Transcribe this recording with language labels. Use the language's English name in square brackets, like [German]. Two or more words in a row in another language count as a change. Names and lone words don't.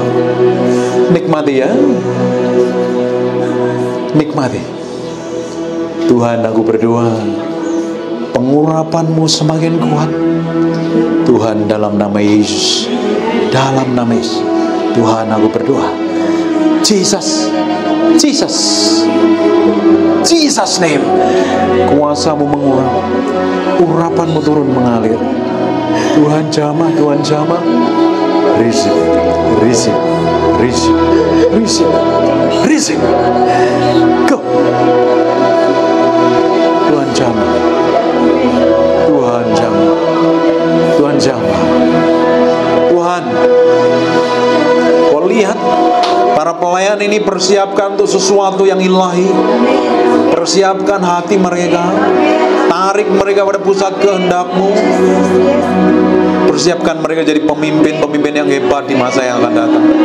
[Indonesian] Nikmati ya, nikmati. Tuhan, aku berdoa pengurapan-Mu semakin kuat Tuhan, dalam nama Yesus, dalam nama Yesus. Tuhan, aku berdoa, [English] Jesus, Jesus, Jesus name. [Indonesian] Kuasa-Mu mengurap, urapan-Mu turun mengalir. Tuhan jamah, Tuhan jamah. [English] Receive, receive, receive, receive, receive. Go. [Indonesian] Tuhan jamah, Tuhan jamah, Tuhan jamah. Tuhan, Kau lihat para pelayan ini persiapkan untuk sesuatu yang ilahi. Persiapkan hati mereka, tarik mereka pada pusat kehendak-Mu. Persiapkan mereka jadi pemimpin-pemimpin yang hebat di masa yang akan datang.